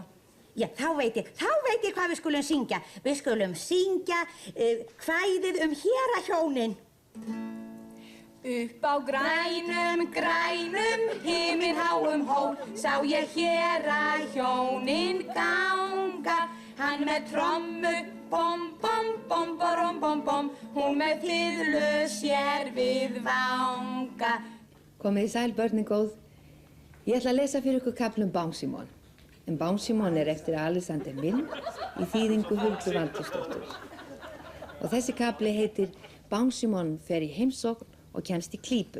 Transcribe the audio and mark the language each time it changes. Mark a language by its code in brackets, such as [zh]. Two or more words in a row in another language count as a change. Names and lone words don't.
[is] Já, þá veit ég hvað við skulum syngja. Við skulum syngja kvæðið hérahjónin. Upp á grænum himinháum hól sá ég hérahjónin ganga. Hann með trommu, bom, bom, bom, borom, bom, bom. Hún með fiðlu sér við vanga. Komið í sæl, börnin góð. Ég ætla að lesa fyrir ykkur kaflum Bangsimon. En Bangsimon eftir Alexander Milne í þýðingu Huldu Valtýsdóttur. Og þessi kafli heitir Bangsimon fer í heimsókn og kemst í klípu.